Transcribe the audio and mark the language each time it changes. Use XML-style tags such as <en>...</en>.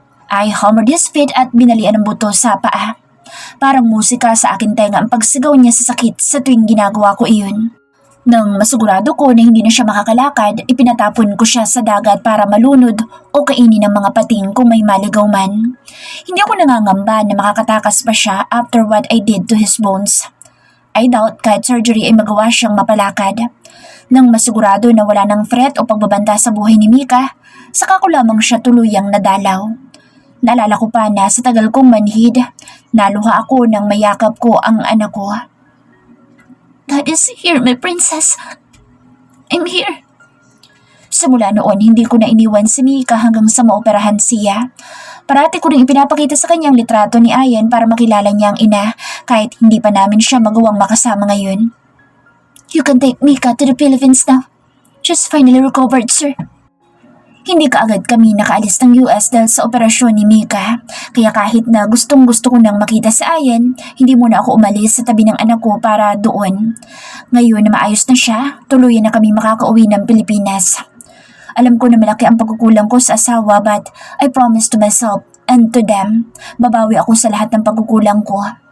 <en>I hammered his feet</en> <tl>at binalian ng buto sa paa. Parang musika sa akin tenga ang pagsigaw niya sa sakit sa tuwing ginagawa ko iyon. Nang masigurado ko na hindi na siya makakalakad, ipinatapon ko siya sa dagat para malunod o kainin ng mga pating kung may maligaw man. Hindi ako nangangamba na makakatakas pa siya</tl> <en>after what I did to his bones. I doubt</en> <tl>kahit surgery ay magawa siyang mapalakad. Nang masigurado na wala ng threat o pagbabanta sa buhay ni Mika, saka ko lamang siya tuluyang nadalaw. Naalala ko pa na sa tagal kong manhid, naluha ako nang mayakap ko ang anak ko.</tl> <en>God is here, my princess. I'm here.</en> <tl>Simula noon, hindi ko na iniwan si Mika hanggang sa maoperahan siya. Parati ko rin ipinapakita sa kanyang litrato ni Ian para makilala niya ang ina kahit hindi pa namin siya magawang makasama ngayon.</tl> <en>You can take Mika to the Philippines now. She's finally recovered, sir.</en> <tl>Hindi kaagad kami nakaalis ng US dahil sa operasyon ni Mika. Kaya kahit na gustong-gusto ko nang makita si Ian, hindi muna ako umalis sa tabi ng anak ko para doon. Ngayon na maayos na siya, tuluyan na kami makakauwi ng Pilipinas. Alam ko na malaki ang pagkukulang ko sa asawa</tl> <en>but I promise to myself and to them,</en> <tl>babawi ako sa lahat ng pagkukulang ko.</tl>